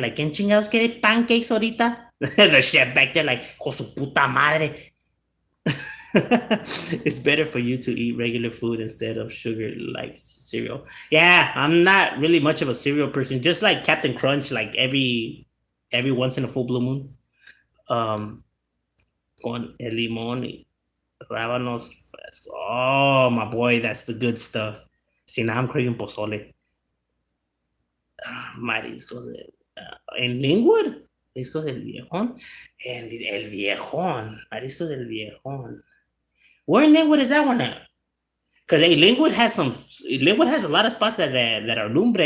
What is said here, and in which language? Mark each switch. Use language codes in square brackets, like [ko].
[en] Like, [es] ¿quién chingados quiere pancakes ahorita? [en] The chef back there, like, [es] ¡jo su puta madre! [en] It's better for you to eat regular food instead of sugar like cereal. Yeah, I'm not really much of a cereal person. Just like Captain Crunch, like every once in a full blue moon. [es] Um, con el limón y rábanos fresco. [en] Oh my boy, that's the good stuff. See, now I'm craving pozole. [es] Mariscos en Linwood. Mariscos del Viejón. And el Viejón. Mariscos del Viejón. [en] Where in Linwood is that one at? Because hey, Linwood has a lot of spots that are lumbre.